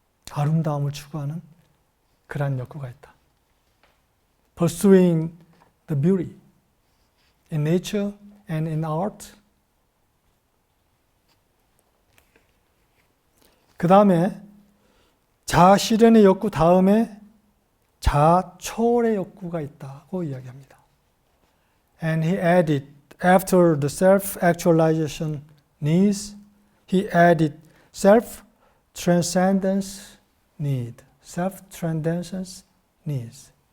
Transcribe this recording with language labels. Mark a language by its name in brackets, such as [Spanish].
[Korean] 아름다움을 추구하는 그러한 욕구가 있다. [English] Pursuing the beauty in nature and in art. [Korean] 그 다음에 자아실현의 욕구 다음에 자아초월의 욕구가 있다고 이야기합니다. [English] And he added, after the self-actualization needs, he added self-transcendence need. Self-transcendence needs.